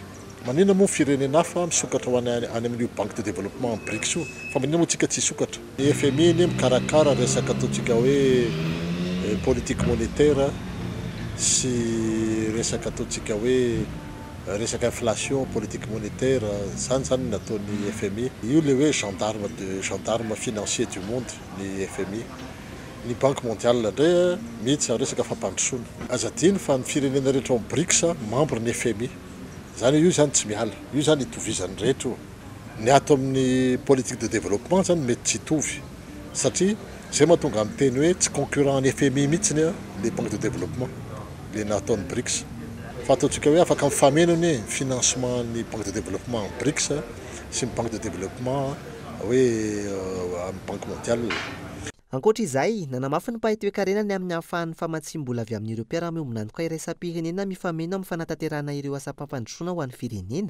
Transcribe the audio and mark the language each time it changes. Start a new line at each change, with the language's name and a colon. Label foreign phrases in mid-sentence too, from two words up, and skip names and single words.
Malagasy: Manina moa firenena hafa misokatra ho any amin'io
French: banque de développement
Malagasy: BRICS io fa manina moa tsika tsy sokatra. Ny FMI iny mikarakara resaka ataontsika hoe
French: politique monétaire
Malagasy: sy resaka ataontsika hoe resaka
French: inflation politique monétaire
Malagasy: zany nataon'ny FMI. Io le hoe
French: gendarme financier du monde
Malagasy: ny FMI. Ny
French: banque mondiale
Malagasy: ndray mihitsy resaka fampandrosoana. Azadiny fa ny firenena rehetra ao BRICS membre ny FMI. Zany io zany tsy miala. Io zany itovizany rehetra. Ny ato amin'ny
French: politique de développement
Malagasy: zany mety tsy hitovy satria zay mahatonga amin'ny teny hoe tsy concurrent ny FMI mihitsy
French: les banques de développement
Malagasy: le nataon'ny BRICS. Fa ataontsika hoe afaka mifamenony financement ny
French: banque de développement en BRICS
Malagasy: sy ny
French: banque de développement
Malagasy: hoe amin'ny
French: banque mondiale.
Malagasy: Ankoatra izay, nanamafy ny mpahay-toe-karenany amin'ny ahafahan'ny famatsim-bola avy amin'ireo mpiara-miombonantoka iraisam-pirenena mifameno amin'ny fanatanterahana ireo asa fampandrosoana ho an'ny firenena.